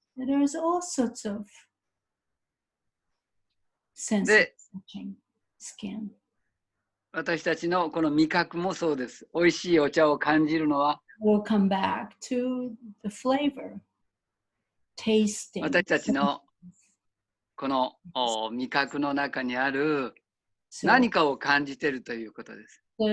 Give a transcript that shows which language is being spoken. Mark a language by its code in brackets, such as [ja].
[en] There's all sorts of sense of touching skin. [ja] 私たちのこの味覚もそうです。美味しいお茶を感じるのは、 [en] We'll come back to the flavor, tasting. [ja] 私たちのこの味覚の中にある [en] So [ja] 何かを感じているということです。